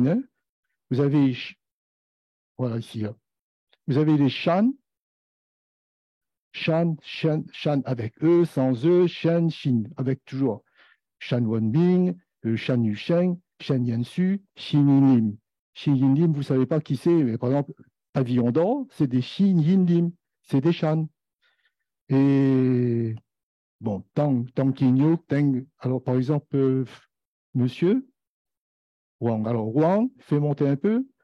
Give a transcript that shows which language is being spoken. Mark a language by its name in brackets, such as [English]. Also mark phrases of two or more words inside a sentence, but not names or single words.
[French] Hein. Vous avez, voilà ici, vous avez les Shan, Shan avec E, sans E, Shan, Shin, avec toujours Shan Wonming, Shan Yusheng, Shan Yansu, Xin Yin Lim. Xin Yin Lim, vous ne savez pas qui c'est, mais par exemple, Pavillon d'or, c'est des Xin Yin Lim, c'est des Shan. Et bon, Tang Kinyo, Teng, alors par exemple, monsieur Wang. Alors Wang, fait monter un peu.